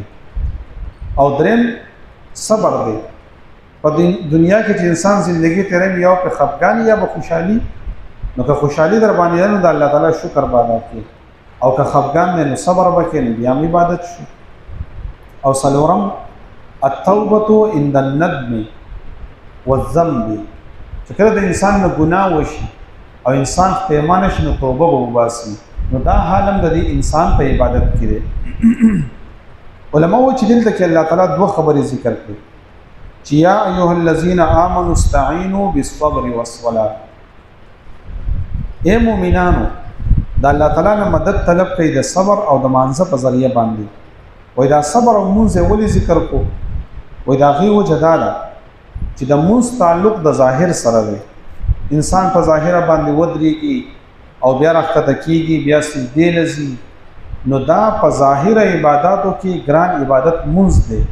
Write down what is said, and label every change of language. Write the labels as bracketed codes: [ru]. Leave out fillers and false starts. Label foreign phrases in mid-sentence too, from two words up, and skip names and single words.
[ps] او دریم صبر دی. په دنیا کې چې انسان ژوندۍ تیرې یو په خفګان یا په خوشحالي، نو که خوشحالي در باندې نو د الله تعالی شکر ادا کوي، او که خفګان نه صبر وکړي نو بیا عبادت شي. او څلورم [ar] التوبه عند الندم والذنب، [ps] چې کله د انسان نه ګناه وشي او انسان پیمانه شي نو توبه وباسي، نو دا حالم د دې انسان په عبادت کې دی. علماء و چې دلته کې الله تعالی دوه خبرې ذکر کړي چې [ar] یا ایها الذین آمنوا استعینوا بالصبر والصلاة. [ps] اے مؤمنانو د الله تعالی نه مدد طلب کړئ د صبر او د مانزه په ذریعہ باندې. وای دا صبر او مونږه ولې ذکر کو؟ وای دا غي وجه دا ده چې د مونږ تعلق د ظاهر سره دی. انسان په ظاهره باندې ودرېږي او بیا راښکته کېږي، بیا سجدې لځي، نو دا په ظاهره عباداتو کې ګران عبادت مونځ دی.